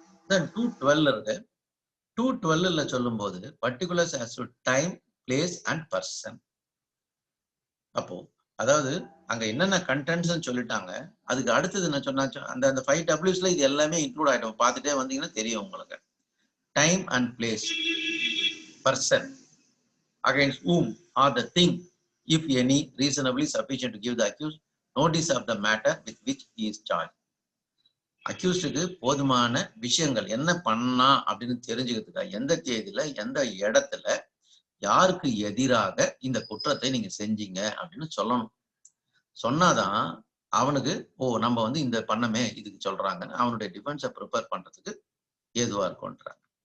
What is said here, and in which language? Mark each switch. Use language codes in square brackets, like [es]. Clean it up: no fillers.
[en] then 212 [ta] இருக்கு. [en] 212ல [ta] சொல்லும் போது [en] Particulars as to time, place and person. [ta] அப்போ அதாவது அங்க என்னென்ன கண்டென்ட்ஸ் சொல்லிட்டாங்க, அதுக்கு அடுத்தது என்ன சொன்னாச்சு, அந்த 5 Wsல இது எல்லாமே இன்க்ளூட் ஆயிடும். பார்த்துட்டே வந்தீங்கன்னா தெரியும் உங்களுக்கு. [en] Time and place, person, against whom or the thing, if any, reasonably sufficient to give the accused notice of the matter with which he is charged. [ta] அக்யூஸ்டுக்கு போதுமான விஷயங்கள் என்ன பண்ணா அப்படின்னு தெரிஞ்சுக்கிறதுக்காக எந்த தேதியில எந்த இடத்துல யாருக்கு எதிராக இந்த குற்றத்தை நீங்க செஞ்சீங்க அப்படின்னு சொல்லணும். சொன்னாதான் அவனுக்கு நம்ம வந்து இந்த பண்ணமே இதுக்கு சொல்றாங்கன்னு அவனுடைய டிஃபென்ஸை ப்ரிப்பேர் பண்றதுக்கு ஏதுவா இருக்கும்ன்றாங்க.